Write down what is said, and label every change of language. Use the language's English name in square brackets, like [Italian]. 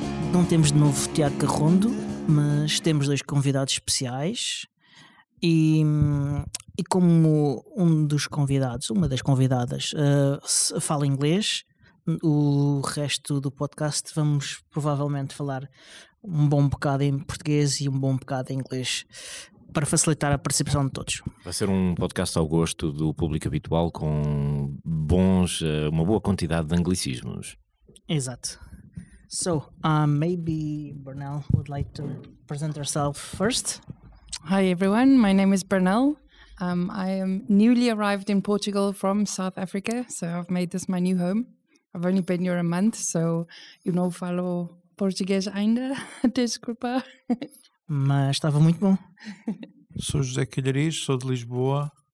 [Portuguese] Não temos de novo Tiago Carrondo, mas temos dois convidados especiais e como um dos convidados, uma das convidadas, fala inglês, o resto do podcast vamos provavelmente falar um bom bocado em português e um bom bocado em inglês para facilitar a participação de todos. Vai ser um podcast ao gosto do público habitual com uma boa quantidade de anglicismos. Exato. [English] So, maybe Bernelle would like to present herself first. Hi everyone, my name is Bernelle. I am newly arrived in Portugal from South Africa, so I've made this my new home. I've only been here a month, so [Portuguese] eu não falo português ainda, desculpa. Mas estava muito bom. Sou José Calhariz, sou de Lisboa.